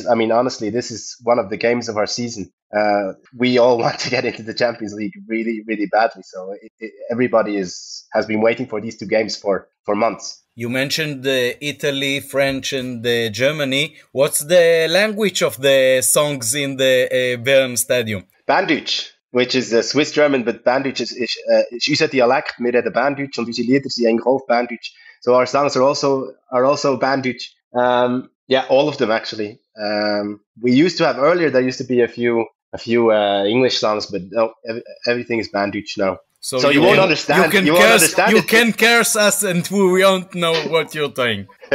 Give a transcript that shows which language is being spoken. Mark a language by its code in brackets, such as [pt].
[en] honestly, this is one of the games of our season. We all want to get into the Champions League really, really badly. So everybody has been waiting for these two games for months. You mentioned Italy, French, and Germany. What's the language of the songs in the Bern Stadium? Bandüch, which is Swiss German, but Bandüch is [de] unser Dialekt. Wir reden Bandüch und unsere Lieder sind eigentlich auch Bandüch. [en] So our songs are also Bandüch. All of them actually. We used to have earlier. There used to be a few English songs, but no, everything is Bandüch now. So you won't understand. You can curse us, and we won't know what you're saying.